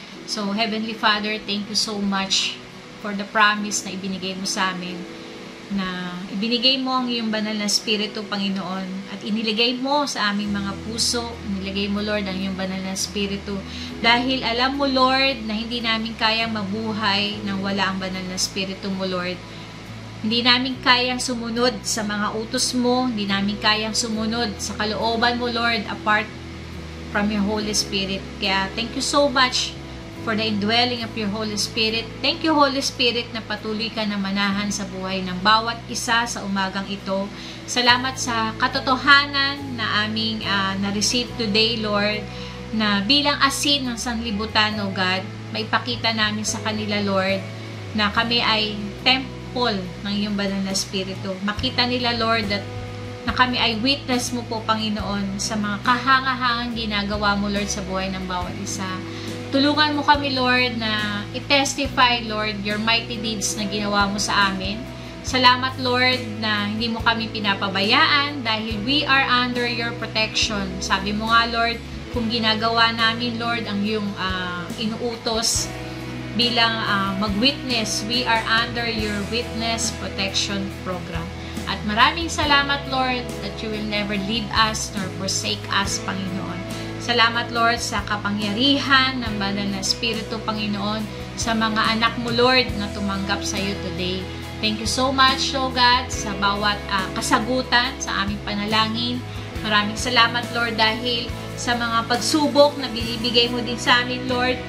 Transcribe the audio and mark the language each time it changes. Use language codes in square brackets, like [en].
[tl] So, Heavenly Father, thank you so much for the promise na ibinigay mo sa amin, na ibinigay mo ang iyong banal na Espiritu, Panginoon, at iniligay mo sa aming mga puso, inilagay mo, Lord, ang iyong banal na Espiritu, dahil alam mo, Lord, na hindi namin kayang mabuhay nang wala ang banal na Espiritu mo, Lord. Hindi namin kayang sumunod sa mga utos mo, hindi namin kayang sumunod sa kalooban mo, Lord, [en] apart from your Holy Spirit. [tl] Kaya, [en] thank you so much for the indwelling of your Holy Spirit. Thank you, Holy Spirit, [tl] na patuloy ka na manahan sa buhay ng bawat isa sa umagang ito. Salamat sa katotohanan na aming na-receive today, Lord, na bilang asin ng sanlibutan, O God, maipakita namin sa kanila, Lord, na kami ay temple ng iyong banal na Espiritu. Makita nila, Lord, na kami ay witness mo po, Panginoon, sa mga kahangahangang ginagawa mo, Lord, sa buhay ng bawat isa. Tulungan mo kami, Lord, na i-testify, Lord, [en] your mighty deeds [tl] na ginawa mo sa amin. Salamat, Lord, na hindi mo kami pinapabayaan dahil [en] we are under your protection. [tl] Sabi mo nga, Lord, kung ginagawa namin, Lord, ang iyong inuutos, bilang mag-witness. [en] We are under your witness protection program. [tl] At maraming salamat, [en] Lord, that you will never leave us nor forsake us, Panginoon. [tl] Salamat, Lord, sa kapangyarihan ng Banal na Espiritu, Panginoon, sa mga anak mo, Lord, na tumanggap sa iyo today. [en] Thank you so much, [tl] Lord God, sa bawat kasagutan sa aming panalangin. Maraming salamat, Lord, dahil sa mga pagsubok na binibigay mo din sa amin, Lord.